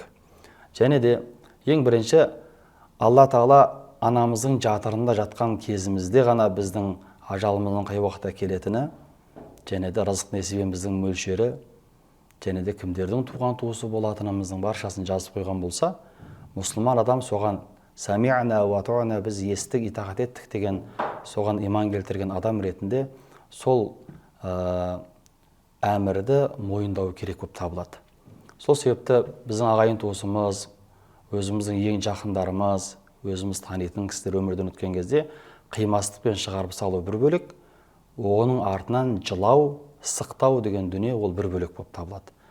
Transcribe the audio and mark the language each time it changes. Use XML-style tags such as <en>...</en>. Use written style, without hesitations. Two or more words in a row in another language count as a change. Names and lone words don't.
<kk>Және де ең бірінші, Алла Тағала анамыздың жатырында жатқан кезімізде ғана біздің ажалымыздың қай уақытта келетіні, және де рызық несібеміздің мөлшері, және де кімдердің туған туысы болатынымыздың баршасын жазып қойған болса, мұсылман адам соған</kk> <ar>«سمعنا وأطعنا»,</ar> <kk>біз естік, итағат еттік деген соған иман келтірген адам ретінде сол әмірді мойындау керек болып табылады. Сол себепті біздің ағайын туысымыз, өзіміздің ең жақындарымыз, өзіміз танитын кісілер өмірден өткен кезде қимастықпен шығарып салу бір бөлек, оның артынан жылау, сықтау деген дүние ол бір бөлек болып табылады.</kk>